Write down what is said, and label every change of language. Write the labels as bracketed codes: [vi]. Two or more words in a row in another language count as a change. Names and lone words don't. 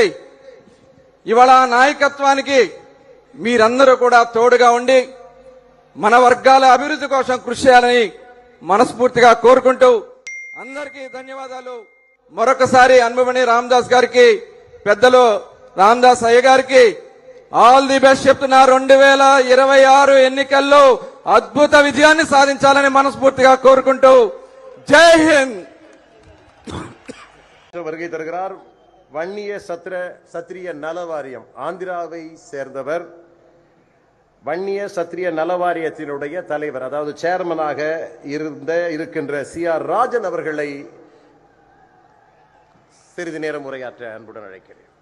[te] ఇవాళ ఆ నాయకత్వానికి మీరందరూ కూడా తోడుగా ఉండి మన వర్గాల అభివృద్ధి కోసం కృషి చేయాలని మనస్ఫూర్తిగా కోరుకుంటూ అందరికీ ధన్యవాదాలు. మరొకసారి అంబుమణి రామదాస్ గారికి, పెద్దలు రామదాస్ అయ్య గారికి [en] all the best [te] చెప్తున్నా. 2026 ఎన్నికల్లో అద్భుత విజయాన్ని సాధించాలని మనస్ఫూర్తిగా కోరుకుంటూ [hi] जय हिंद. [ta] வருகை தருகிறார் வன்னிய சத்திரிய நல வாரியம், ஆந்திராவை சேர்ந்தவர். வன்னிய சத்திரிய நல வாரியத்தினுடைய தலைவர், அதாவது சேர்மனாக இருக்கின்ற CR ராஜன் அவர்களை சிறிது நேரம் உரையாற்ற அன்புடன் அழைக்கிறேன்.